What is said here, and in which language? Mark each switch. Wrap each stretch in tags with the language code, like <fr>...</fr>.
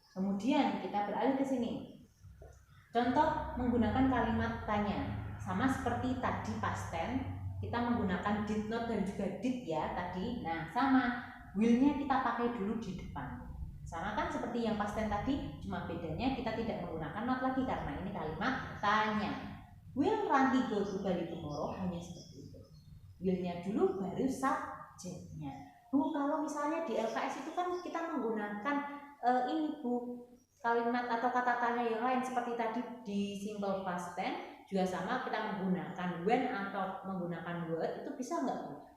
<id>Kemudian kita beralih ke sini. Contoh menggunakan kalimat tanya. Sama seperti tadi past tense, kita menggunakan did not dan juga did ya tadi. Nah, sama, will-nya kita pakai dulu di depan. Sama kan seperti yang past tense tadi, cuma bedanya kita tidak menggunakan not lagi karena ini kalimat tanya.</id> <en>Will Ranti go to Bali tomorrow?</en> <id>Hanya seperti itu. Will-nya dulu baru subjeknya. Bu, kalau misalnya di LKS itu kan kita menggunakan ini Bu, kalimat atau kata tanya yang lain seperti tadi di simple past tense juga sama, kita menggunakan when atau menggunakan would, itu bisa nggak Bu?</id>